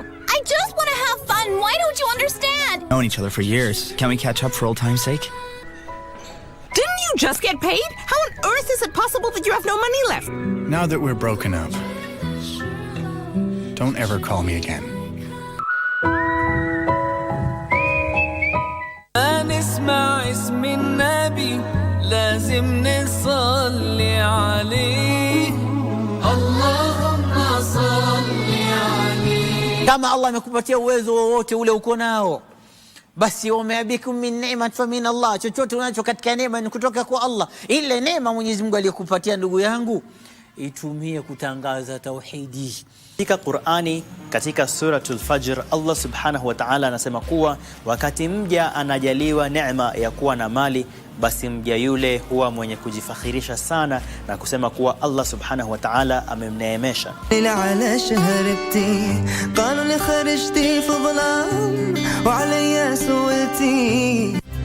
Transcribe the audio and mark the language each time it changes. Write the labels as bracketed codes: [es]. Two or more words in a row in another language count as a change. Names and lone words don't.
[en] I just want to have fun. Why don't you understand? Known each other for years. Can we catch up for old time's sake? Didn't you just get paid? How on earth is it possible that you have no money left? Now that we're broken up, don't ever call me again. [ar] نسمع اسم النبي لازم نصلي عليه اللهم صل عليه. [sw] Kama Allah amekupatia uwezo wowote ule uko nao, basi [ar] وما بكم من نعمة فمن الله. [sw] Chochote unacho katika neema ni kutoka kwa Allah. Ile neema Mwenyezi Mungu aliyokupatia ndugu yangu, itumie kutangaza tauhidi. Katika Qur'ani, katika [ar] سورة الفجر, [sw] Allah [ar] سبحانه وتعالى [sw] anasema kuwa wakati mja anajaliwa neema ya kuwa na mali, basi mja yule huwa mwenye kujifakhirisha sana na kusema kuwa Allah [ar] سبحانه وتعالى [sw] amemneemesha. [ar] على شهرتي قالوا لي خرجتي في ظلام وعلي سويتي.